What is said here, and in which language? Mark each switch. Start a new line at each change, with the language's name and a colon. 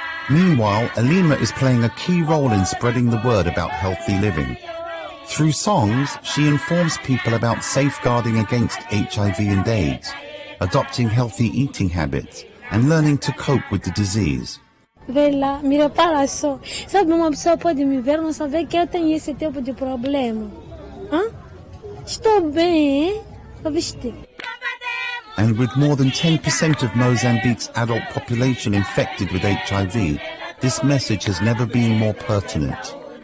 English: Meanwhile, Elima is playing a key role in spreading the word about healthy living. Through songs, she informs people about safeguarding against HIV and AIDS, adopting healthy eating habits, and learning to cope with the disease.
Portuguese: Vê lá, me repara só. Sabe, uma pessoa pode me ver, não saber que eu tenho esse tipo de problema. Hã? Estou bem, hein? Viste?
English: And with more than 10% of Mozambique's adult population infected with HIV, this message has never been more pertinent.